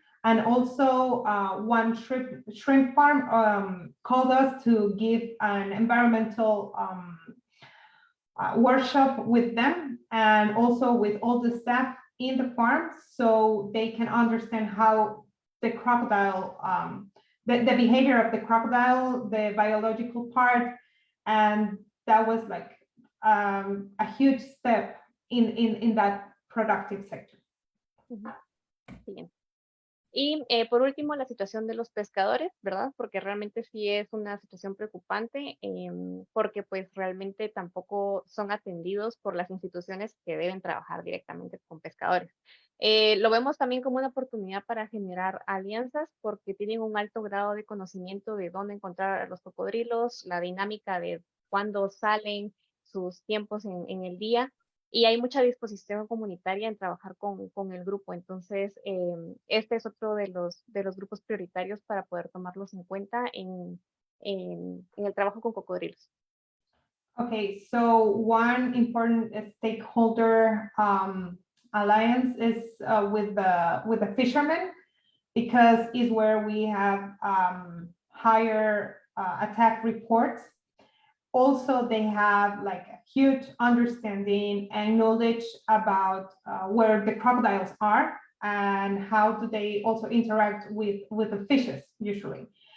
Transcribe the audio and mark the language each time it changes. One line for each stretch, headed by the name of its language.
English: And also one shrimp farm called us to give an environmental workshop with them, and also with all the staff in the farms, so they can understand how the crocodile, the behavior of the crocodile, the biological part. And that was like a huge step in that productive sector.
Spanish: Bien. Y por último, la situación de los pescadores, ¿verdad? Porque realmente sí es una situación preocupante, porque pues realmente tampoco son atendidos por las instituciones que deben trabajar directamente con pescadores. Lo vemos también como una oportunidad para generar alianzas, porque tienen un alto grado de conocimiento de dónde encontrar a los cocodrilos, la dinámica de cuándo salen, sus tiempos en el día. Y hay mucha disposición comunitaria en trabajar con el grupo. Entonces, este es otro de los grupos prioritarios para poder tomarlos en cuenta en el trabajo con cocodrilos.
English: Okay, so one important stakeholder alliance is with the fishermen, because it's where we have higher attack reports. Also, they have like a huge understanding and knowledge about where the crocodiles are and how do they also interact with the fishes usually.